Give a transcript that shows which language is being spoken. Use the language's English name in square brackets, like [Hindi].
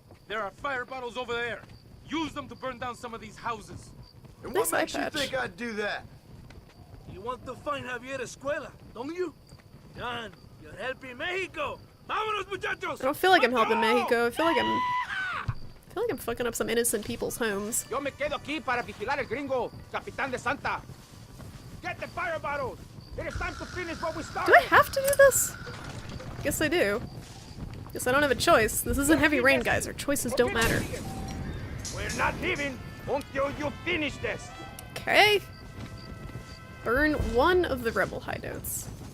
[English] There are fire bottles over there. Use them to burn down some of these houses. And what makes you think I'd do that? you want to find Javier Escuela, don't you? John, you're helping Mexico. [Spanish] Vámonos, muchachos. [English] I don't feel like I'm helping Mexico. I feel like I'm fucking up some innocent people's homes. [Spanish] Yo me quedo aquí para vigilar el gringo, Capitán de Santa. [English] Get the fire bottles. It is time to finish what we started. Do I have to do this? Guess I do. Guess I don't have a choice. This isn't Heavy Rain, guys. Our choices don't matter. We're not leaving until you finish this. Okay. Burn one of the rebel hideouts.